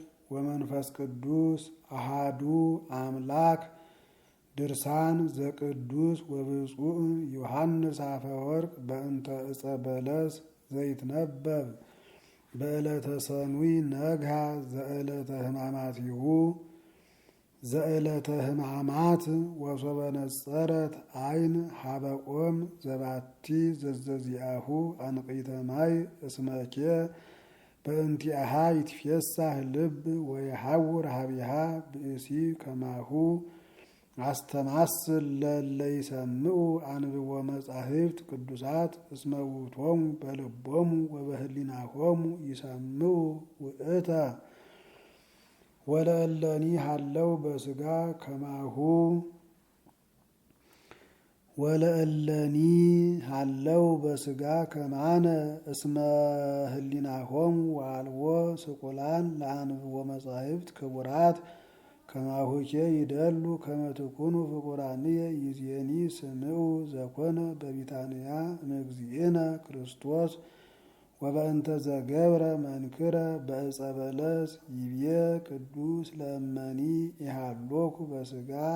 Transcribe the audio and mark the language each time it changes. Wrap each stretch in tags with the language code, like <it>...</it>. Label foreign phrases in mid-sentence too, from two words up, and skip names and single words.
<gez>ወመንፈስ ቅዱስ አሃዱ አምላክ። ድርሳን ዘቅዱስ ወብፁዕ ዮሐንስ አፈወርቅ በእንተ ዕፀ በለስ ዘይትነበብ በዕለተ ሰኑይ ነግሃ ዘዕለተ ሕማማቲሁ ዘዕለተ ሕማማት ወሶበ ነጸረት አይን ሀበቆም ዘባቲ ዘዘዚአሁ አንቂተ ማይ እስመኬ በእንቲአሃ ይትፌሳህ ልብ ወየሐውር ሀቢሃ ብእሲ ከማሁ አስተማስል ለለ ይሰምዑ አንብቦ መጻሕፍት ቅዱሳት እስመ ውእቶሙ በልቦሙ ወበህሊናሆሙ ይሰምዑ ውእተ ወለእለኒ ሀለው በስጋ ከማሁ ወለእለኒ ሀለው በስጋ ከማነ እስመ ህሊናሆሙ ወአልቦ ስቁላን ለአንብቦ መጻሕፍት ክቡራት ከማሁኬ ይደሉ ከመ ትኩኑ ፍቁራንየ ይእዜኒ ስምዑ ዘኮነ በቢታንያ እምእግዚእነ ክርስቶስ ወበእንተ ዘገብረ መንክረ በዕፀ በለስ ይቤ ቅዱስ ለእመኒ ኢሃሎኩ በስጋ</gez>